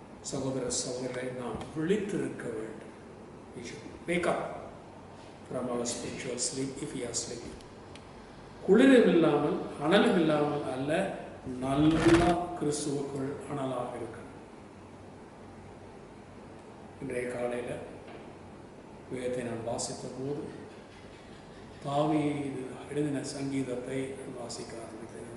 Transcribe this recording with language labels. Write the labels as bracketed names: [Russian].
[Tamil] சகோதர சகோதரரை நாம் விழித்திருக்க வேண்டும். [English] We should wake up from our spiritual sleep if we are sleeping. [Tamil] குளிரும் இல்லாமல் அனலும் இல்லாமல் அல்ல, நல்லா கிறிஸ்துவுக்குள் அனலாக இருக்கணும். இன்றைய காலையில் வேதத்தை நான் வாசித்த போது தாவீது எழுதின சங்கீதத்தை வாசிக்க ஆரம்பித்தேன்.